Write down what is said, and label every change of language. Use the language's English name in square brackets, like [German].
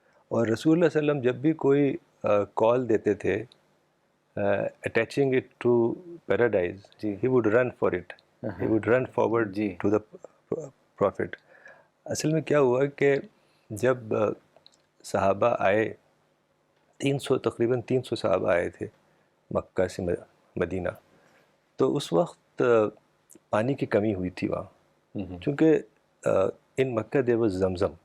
[Urdu] اور رسول اللہ صلی اللہ علیہ وسلم جب بھی کوئی کال دیتے تھے [English] attaching it to paradise, he would run for it. He would run forward to the prophet. [Urdu] اصل میں کیا ہوا کہ جب صحابہ آئے, تقریباً 300 صحابہ آئے تھے مکہ سے مدینہ, تو اس وقت پانی کی کمی ہوئی تھی وہاں, چونکہ [English] In Makkah there was Zamzam.